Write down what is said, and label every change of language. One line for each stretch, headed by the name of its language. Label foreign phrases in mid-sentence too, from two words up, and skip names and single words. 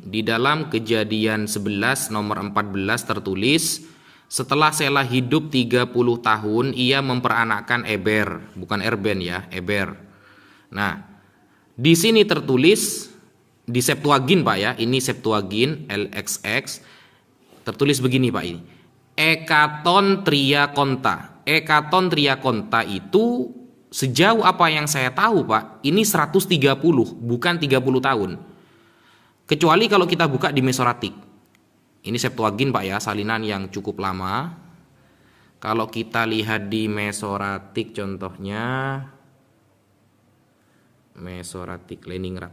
Indonesian: Di dalam Kejadian 11 nomor 14 tertulis, setelah Sela hidup 30 tahun, ia memperanakkan bukan Erben ya, Eber. Nah, di sini tertulis di Septuagint Pak ya, ini Septuagint LXX tertulis begini Pak ini.
Greek: ἑκατὸν τριάκοντα. ἑκατὸν τριάκοντα
Indonesian: itu sejauh apa yang saya tahu Pak, ini 130 bukan 30 tahun. Kecuali kalau kita buka di Mesoratik. Ini Septuagint Pak ya, salinan yang cukup lama. Kalau kita lihat di Mesoratik contohnya Mesoratik Leningrad.